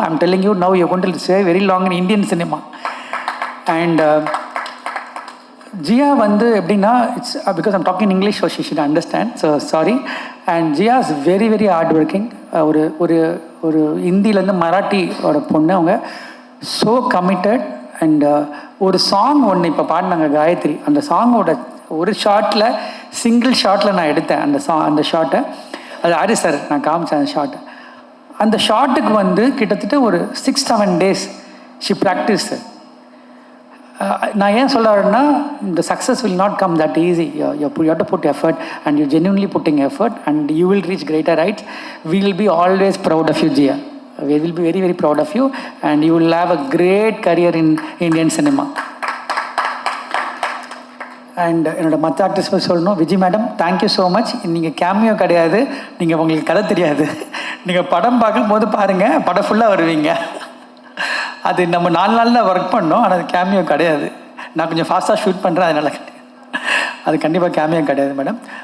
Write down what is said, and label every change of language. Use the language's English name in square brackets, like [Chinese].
[English] I'm telling you now, you're going to stay very long in Indian cinema. And [Tamil] ஜியா வந்து எப்படின்னா, [English] It's because I'm talking English, so she should understand, so sorry. And Jiya is very very hard working. [Tamil] ஒரு ஹிந்திலேருந்து மராட்டியோட பொண்ணு. அவங்க [English] So committed. [Tamil] And ஒரு song ஒன்று இப்போ பாடினாங்க காயத்ரி. அந்த சாங்கோட ஒரு ஷார்ட்டில், சிங்கிள் ஷார்ட்டில் நான் எடுத்தேன் அந்த ஷார்ட்டை. அது ஹாரிஸ் சார் நான் காமிச்சேன் அந்த ஷார்ட்டை. அந்த ஷார்ட்டுக்கு வந்து கிட்டத்தட்ட ஒரு 6-7 days [English] She practice. [Tamil] நான் ஏன் சொல்ல வரேன்னா, [English] the success will not come that easy. You have to put effort, and you're genuinely putting effort, and you will reach greater heights. We will be always proud of you, Jia. We will be very very proud of you, and you will have a great career in Indian cinema. [Tamil] And என்னோட மற்ற actors பற்றி சொல்லணும். Vijay madam, [English] Thank you so much. [Tamil] நீங்கள் cameo கிடையாது, நீங்கள் உங்களுக்கு கதை தெரியாது. நீங்கள் படம் பார்க்கும்போது பாருங்கள், படம் ஃபுல்லாக வருவீங்க. அது நம்ம 4 நாளில் ஒர்க் பண்ணோம், ஆனால் அது கேமியோ கிடையாது. நான் கொஞ்சம் ஃபாஸ்ட்டாக ஷூட் பண்ணுறேன், அதனால் அது கண்டிப்பாக கேமியோ கிடையாது மேடம்.